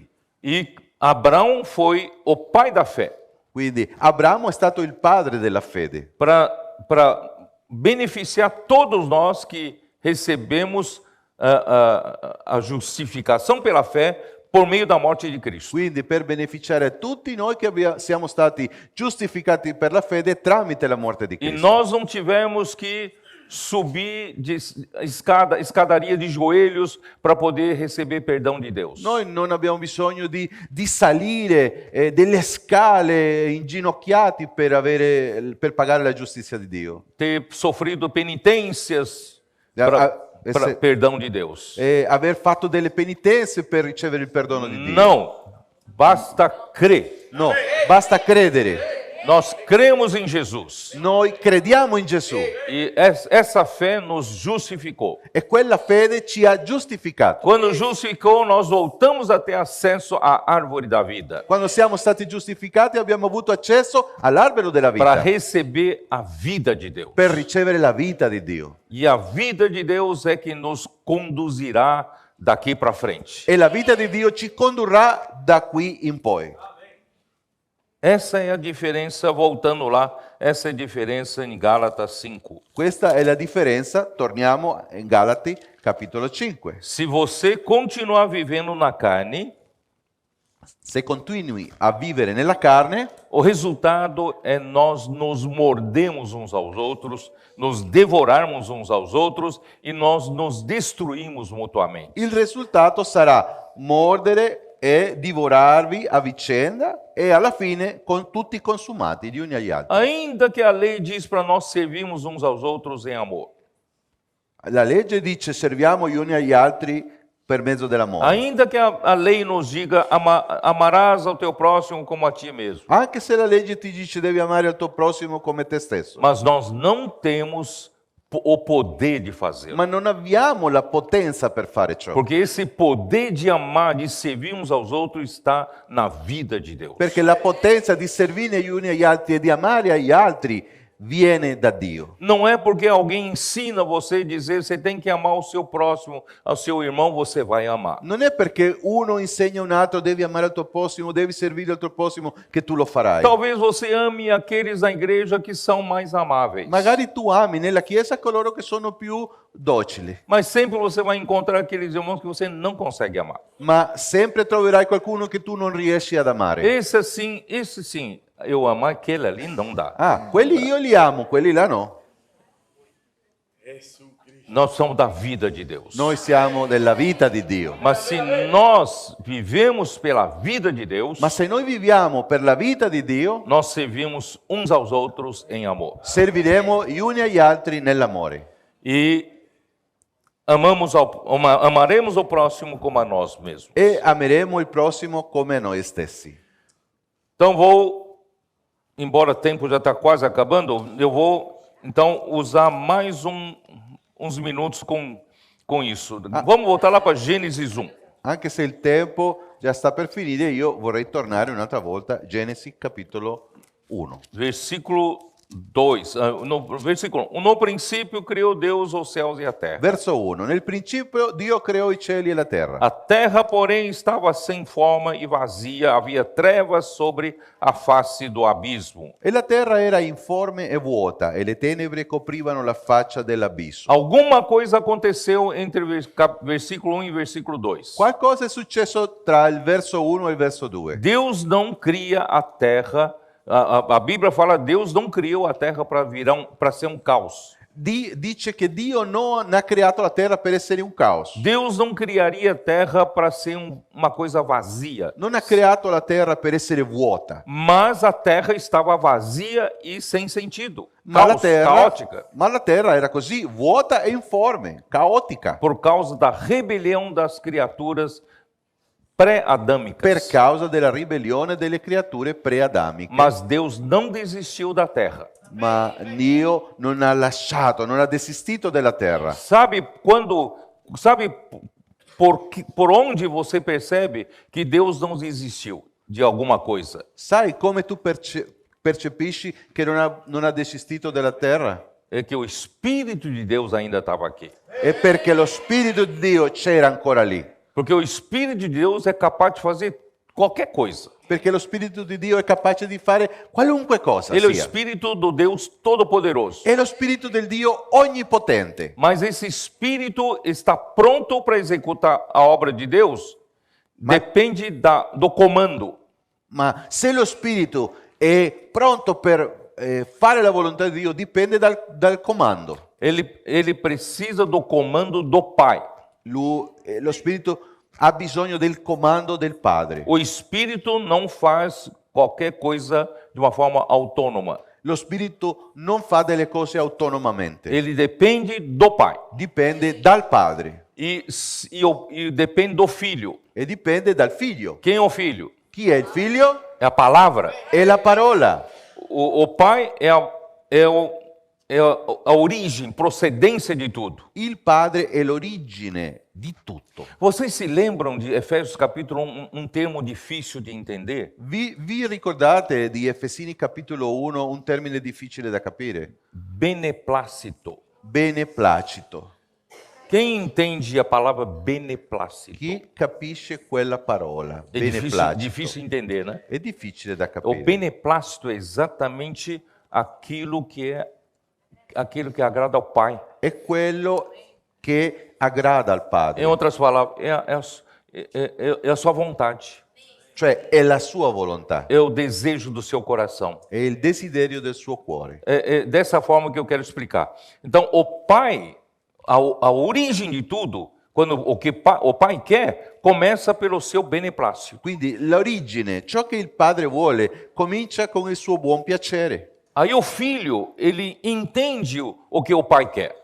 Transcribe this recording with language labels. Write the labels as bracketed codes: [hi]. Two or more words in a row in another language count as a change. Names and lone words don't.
[pt] E Abraão foi o pai da fé, [it] Quindi Abramo è stato il padre della fede, [pt] para beneficiar todos nós que recebemos a justificação pela fé por meio da morte de Cristo. [it] quindi per beneficiare tutti noi che siamo stati giustificati per la fede tramite la morte di [pt] E [it] Cristo. [pt] nós não tivemos que subir de escadaria de joelhos para poder receber perdão de Deus. [it] Noi non abbiamo bisogno di salire delle scale inginocchiati per pagare la giustizia di Dio. [pt] Ter sofrido penitências Ah, para perdão de Deus. [it] Aver fatto delle penitenze per ricevere il perdono di Dio. [pt] Não, basta crer. [it] No, basta credere. [pt] Nós cremos em Jesus [it] Noi crediamo in Gesù [pt] e essa fé nos justificou. [it] e quella fede ci ha giustificato. [pt] Quando justificou, nós voltamos a ter acesso à árvore da vida [it] Quando siamo stati giustificati abbiamo avuto accesso all'albero della [pt] para [it] vita [pt] receber a vida de Deus. [it] per ricevere la vita di Dio. [pt] E a vida de Deus é que nos conduzirá daqui para frente. [it] E la vita di Dio ci condurrà da qui in poi. [pt] Essa é a diferença, voltando lá, essa é a diferença em Gálatas 5. [it] Questa è la differenza, torniamo in Galati capitolo 5. [pt] Se você continuar vivendo na carne, [it] Se continui a vivere nella carne, [pt] o resultado é nós nos mordemos uns aos outros, nos devorarmos uns aos outros e nós nos destruímos mutuamente. [it] il risultato sarà mordere e divorarvi a vicenda e alla fine con tutti consumati gli uni agli altri. [pt] Ainda que a lei diz para nós servirmos uns aos outros em amor. [it] La legge dice serviamo gli uni agli altri per mezzo dell'amore. [pt] Ainda que a lei nos diga amarás ao teu próximo como a ti mesmo. [it] Anche se la legge ti dice devi amare il tuo prossimo come te stesso. [pt] Mas nós não temos o poder de fazê-lo. [it] Ma non abbiamo la potenza per fare ciò. [pt] Porque esse poder de amar, de servir uns aos outros está na vida de Deus. [it] Perché la potenza di servire gli uni agli altri e di amare gli altri viene da Dio. [pt] Não é porque alguém ensina você a dizer você tem que amar o seu próximo, ao seu irmão, você vai amar. [it] Non è perché uno insegna un altro devi amare il tuo prossimo, devi servire il tuo prossimo che tu lo farai. [pt] Talvez você ame aqueles na igreja que são mais amáveis. [it] Magari tu ami nella chiesa coloro che sono più docili, [pt] Mas sempre você vai encontrar aqueles irmãos que você não consegue amar. [it] ma sempre troverai qualcuno che tu non riesci ad amare. [pt] Esse sim, eu amo, aquele ali não dá. [it] Ah, quelli io li amo, quelli là no. [pt] Nós somos da vida de Deus. [it] Noi siamo della vita di Dio. [pt] Mas se nós vivemos pela vida de Deus, [it] Ma se noi viviamo per la vita di Dio, [pt] nós servimos uns aos outros em amor. [it] serviremo gli uni agli altri nell'amore. [pt] E amaremos o próximo como a nós mesmos. [it] E ameremo il prossimo come noi stessi. [pt] Então embora o tempo já está quase acabando, eu vou então usar mais uns minutos com isso. Vamos voltar lá para Gênesis 1. [it] Anche se il tempo già sta per finire, io vorrei tornare un'altra volta, Genesi capitolo 1. [pt] Versículo 2, versículo 1. No princípio criou Deus os céus e a terra. [it] Verso 1. Nel principio Dio creò i cieli e la terra. [pt] A terra, porém, estava sem forma e vazia, havia trevas sobre a face do abismo. [it] E la terra era informe e vuota, e le tenebre coprivano la faccia dell'abisso. [pt] Alguma coisa aconteceu entre versículo 1 e versículo 2. [it] Qualcosa è successo tra il verso 1 e il verso 2. [pt] Deus não cria a terra, a Bíblia fala, Deus não criou a terra para ser um caos. [it] Dice che Dio non ha creato la terra per essere un caos. [pt] Deus não criaria a terra para ser uma coisa vazia. [it] Non ha creato la terra per essere vuota. [pt] Mas a terra estava vazia e sem sentido. Caótica. [it] Ma la terra era così, vuota e informe, caotica. [pt] Por causa da rebelião das criaturas pré-adâmicas. [it] per causa della ribellione delle creature pre-adamiche. [pt] Mas Deus não desistiu da terra. [it] Ma Dio non ha lasciato, non ha desistito della terra. [pt] Sabe por onde você percebe que Deus não desistiu de alguma coisa? [it] Sai come tu percepisci che non ha desistito della terra? [pt] É que o Espírito de Deus ainda estava aqui. [it] È perché lo Spirito di Dio c'era ancora lì. [pt] Porque o Espírito de Deus é capaz de fazer qualquer coisa. [it] Perché lo Spirito di Dio è capace di fare qualunque cosa [pt] Ele é o [it] sia. [pt] Espírito do Deus Todo-Poderoso. [it] È lo Spirito del Dio onnipotente. [pt] Mas esse Espírito está pronto para executar a obra de Deus? Depende do comando. [it] Ma se lo Spirito è pronto per fare la volontà di Dio, dipende dal comando. [pt] Ele precisa do comando do Pai. [it] Lo Spirito ha bisogno del comando del Padre. [pt] O Espírito não faz qualquer coisa de uma forma autônoma. [it] Lo Spirito non fa delle cose autonomamente. [pt] Ele depende do Pai. [it] Dipende dal Padre [pt] E depende do Filho. [it] e dipende dal Figlio. [pt] Quem é o Filho? [it] Chi è il Figlio? [pt] É a palavra. [it] È la parola. [pt] O Pai é a origem, procedência de tudo. [it] Il Padre è l'origine di tutto. [pt] Vocês se lembram de Efésios capítulo 1, um termo difícil de entender? [it] Vi ricordate di Efesini capitolo 1 un termine difficile da capire? [pt] Beneplácito. [it] Beneplacito. [pt] Quem entende a palavra beneplácito? [it] Chi capisce quella parola? [pt] É difícil entender, né? [it] È difficile da [pt] O [it] capire. [pt] beneplácito é exatamente aquilo que agrada ao Pai. [it] È quello che aggrada al Padre. [pt] Em outras palavras, é a sua vontade. [it] Cioè è la sua volontà, [pt] É o desejo do seu coração. [it] è il desiderio del suo cuore. [pt] É dessa forma que eu quero explicar. Então, o Pai, a origem de tudo, quando o Pai quer, começa pelo seu beneplácito. [it] Quindi l'origine, ciò che il Padre vuole, comincia con il suo buon piacere. [pt] Aí o filho, ele entende o que o pai quer.